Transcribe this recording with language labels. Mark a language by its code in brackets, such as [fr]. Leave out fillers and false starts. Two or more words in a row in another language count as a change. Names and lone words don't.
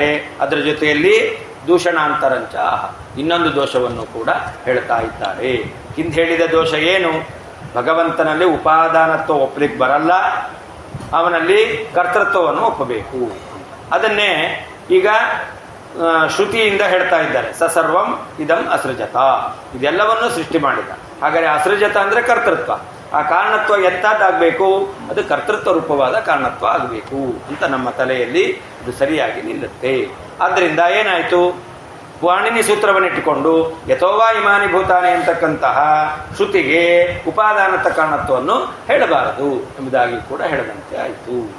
[kn] ಅದರ ಜೊತೆಯಲ್ಲಿ ದೂಷಣಾಂತರಂಚ ಇನ್ನೊಂದು ದೋಷವನ್ನು ಕೂಡ ಹೇಳ್ತಾ ಇದ್ದಾರೆ. ಹಿಂದೆ ಹೇಳಿದ ದೋಷ ಏನು? ಭಗವಂತನಲ್ಲಿ ಉಪಾದಾನತ್ವ ಒಪ್ಪಲಿಕ್ಕೆ ಬರಲ್ಲ, ಅವನಲ್ಲಿ ಕರ್ತೃತ್ವವನ್ನು ಒಪ್ಪಬೇಕು. ಅದನ್ನೇ ಈಗ ಶ್ರುತಿಯಿಂದ ಹೇಳ್ತಾ ಇದ್ದಾರೆ. [sa] ಸ ಸರ್ವಂ ಇದಂ ಅಸೃಜತ, [kn] ಇದೆಲ್ಲವನ್ನು ಸೃಷ್ಟಿ ಮಾಡಿದ. ಹಾಗಾದರೆ ಅಸೃಜತ ಅಂದರೆ ಕರ್ತೃತ್ವ. ಆ ಕಾರಣತ್ವ ಎಂಥದ್ದಾಗಬೇಕು? ಅದು ಕರ್ತೃತ್ವ ರೂಪವಾದ ಕಾರಣತ್ವ ಆಗಬೇಕು ಅಂತ ನಮ್ಮ ತಲೆಯಲ್ಲಿ ಇದು ಸರಿಯಾಗಿ ನಿಲ್ಲುತ್ತೆ. ಆದ್ದರಿಂದ ಏನಾಯಿತು? ಪಾಣಿನಿ ಸೂತ್ರವನ್ನಿಟ್ಟುಕೊಂಡು [sa] ಯಥೋವಾ ಇಮಾನಿ ಭೂತಾನಿ [kn] ಅಂತಕ್ಕಂತಹ ಶ್ರುತಿಗೆ ಉಪಾದಾನತ ಕಾರಣತ್ವವನ್ನು ಹೇಳಬಾರದು ಎಂಬುದಾಗಿ ಕೂಡ ಹೇಳದಂತೆ ಆಯಿತು.